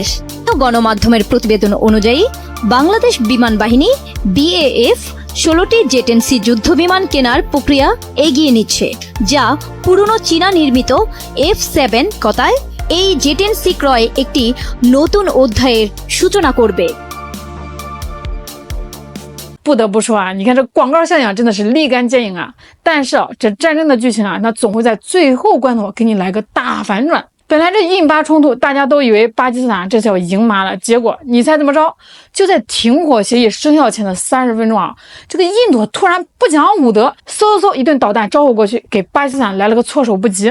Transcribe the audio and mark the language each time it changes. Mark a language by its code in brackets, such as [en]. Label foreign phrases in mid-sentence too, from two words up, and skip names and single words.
[bn] গণমাধ্যমের প্রতিবেদন অনুযায়ী বাংলাদেশ বিমান বাহিনী BAF 16টি জেটেন্সি যুদ্ধ বিমান কেনার প্রক্রিয়া এগিয়ে নিচ্ছে, যা পুরনো চীনা নির্মিত F7 কথায় এই জেটেন্সি ক্রয় একটি নতুন অধ্যায়ের সূচনা করবে। [zh] 不得不说啊，你看这广告效应真的是立竿见影啊！但是啊，这战争的剧情啊，那总会在最后关头给你来个大反转。本来这印巴冲突，大家都以为巴基斯坦这次要赢麻了，结果你猜怎么着？就在停火协议生效前的30分钟啊，这个印度突然不讲武德，嗖一顿导弹招呼过去，给巴基斯坦来了个措手不及。